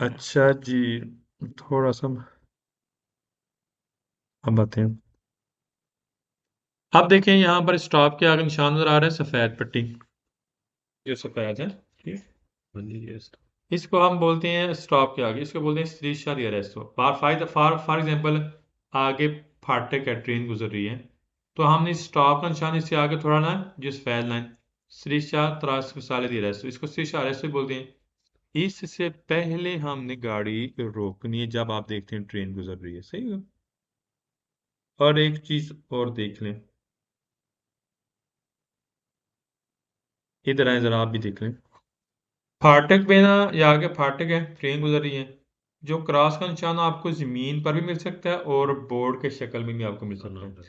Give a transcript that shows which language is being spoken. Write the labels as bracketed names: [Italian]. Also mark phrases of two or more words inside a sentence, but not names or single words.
[Urdu] اچھا جی، تھوڑا سا اب باتیں ہیں. اب دیکھیں یہاں پر سٹاپ کے آگے نشان نظر آ رہا ہے، سفید پٹی، یہ سفید ہے، ٹھیک. اس کو ہم بولتے ہیں سٹاپ کے آگے، اس کو بولتے ہیں [Italian] striscia di arresto। [English] for example, [Urdu] آگے پھاٹک ہے، ٹرین گزر رہی ہے، تو ہم نے سٹاپ کا نشان اس سے آگے تھوڑا نہ، جو سفید لائن, [Italian] striscia trasversale di arresto, इसको striscia arresto [Urdu] بولتے ہیں. اس سے پہلے ہم نے گاڑی روکنی ہے جب آپ دیکھتے ہیں ٹرین گزر رہی ہے. صحیح ہے. اور ایک چیز اور دیکھ لیں، ادھر آئے ذرا، آپ بھی دیکھ لیں، پھاٹک پہ نہ، یہ آگے پھاٹک ہے، ٹرین گزر رہی ہے، جو کراس کا نشان آپ کو زمین پر بھی مل سکتا ہے اور بورڈ کے شکل میں بھی آپ کو مل سکتا ہے.